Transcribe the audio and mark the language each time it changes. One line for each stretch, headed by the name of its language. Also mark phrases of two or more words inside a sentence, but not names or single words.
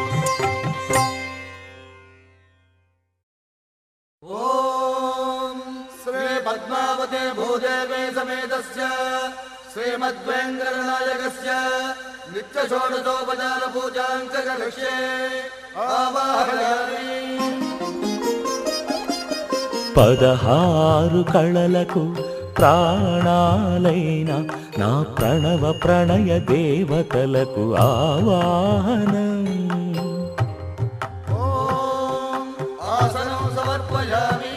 Sanskrit: ఓం पद्मावते भूदेवे समेतस्य श्रीमद्वेङ्कटनायकस्य नित्यषोडशोपचार पूजां च करिष्ये आवाहयामि।
Telugu: 16 కళలకు ప్రాణాలైన నా ప్రణవ ప్రణయ దేవతలకు ఆవాహనం.
Sanskrit: आसनं समर्पयामि.